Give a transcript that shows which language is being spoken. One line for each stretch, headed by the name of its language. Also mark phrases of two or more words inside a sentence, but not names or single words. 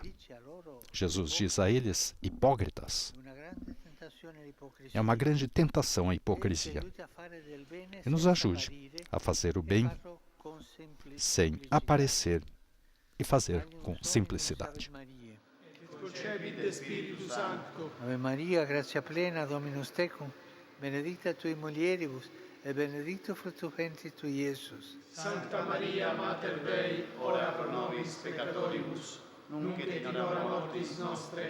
Portuguese: Jesus diz a eles, hipócritas. É uma grande tentação a hipocrisia. E nos ajude a fazer o bem sem aparecer e fazer com simplicidade.
Latin: Ave Maria, gratia plena, Dominus tecum, benedicta tui mulieribus, et benedictus fructus ventris tui, Iesus. Sancta Maria, Mater Dei, ora pro nobis peccatoribus, nunc et in hora mortis nostre.